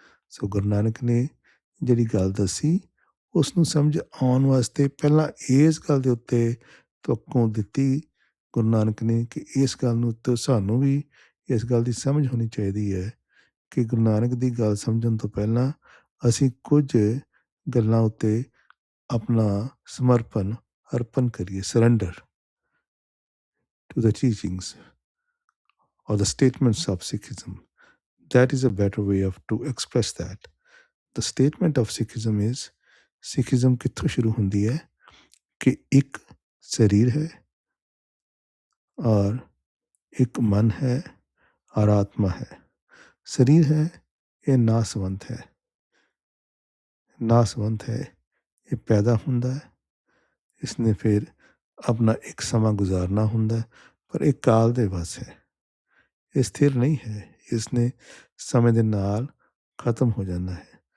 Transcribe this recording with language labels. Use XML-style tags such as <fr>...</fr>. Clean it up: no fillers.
<pa>ਸੋ ਗੁਰੂ ਨਾਨਕ ਨੇ ਜਿਹੜੀ ਗੱਲ ਦੱਸੀ, ਉਸ ਨੂੰ ਸਮਝ ਆਉਣ ਵਾਸਤੇ ਪਹਿਲਾਂ ਇਸ ਗੱਲ ਦੇ ਉੱਤੇ ਤੋਕੋਂ ਦਿੱਤੀ ਗੁਰੂ ਨਾਨਕ ਨੇ, ਕਿ ਇਸ ਗੱਲ ਨੂੰ ਉੱਤੇ ਸਾਨੂੰ ਵੀ ਇਸ ਗੱਲ ਦੀ ਸਮਝ ਹੋਣੀ ਚਾਹੀਦੀ ਹੈ ਕਿ ਗੁਰੂ ਨਾਨਕ ਦੀ ਗੱਲ ਸਮਝਣ ਤੋਂ ਪਹਿਲਾਂ ਅਸੀਂ ਕੁਝ ਗੱਲਾਂ ਉੱਤੇ ਆਪਣਾ ਸਮਰਪਣ ਅਰਪਣ ਕਰੀਏ,</pa> <en>Surrender to the teachings or the statements of Sikhism. That is a better way of to express that. The statement of Sikhism is, Sikhism</en> <pa>ਕਿੱਥੋਂ ਸ਼ੁਰੂ ਹੁੰਦੀ ਹੈ ਕਿ ਇੱਕ ਸਰੀਰ ਹੈ ਔਰ ਇੱਕ ਮਨ ਹੈ ਔਰ ਆਤਮਾ ਹੈ। ਸਰੀਰ ਹੈ, ਇਹ ਨਾਸਵੰਤ ਹੈ। ਨਾਸਵੰਤ ਹੈ, ਇਹ ਪੈਦਾ ਹੁੰਦਾ ਹੈ, ਇਸਨੇ ਫਿਰ ਆਪਣਾ ਇੱਕ ਸਮਾਂ ਗੁਜ਼ਾਰਨਾ ਹੁੰਦਾ, ਪਰ ਇਹ ਕਾਲ ਦੇ ਵੱਸ ਹੈ, ਇਹ ਸਥਿਰ ਨਹੀਂ ਹੈ, ਇਸਨੇ ਸਮੇਂ ਦੇ ਨਾਲ ਖਤਮ ਹੋ ਜਾਂਦਾ ਹੈ।</pa>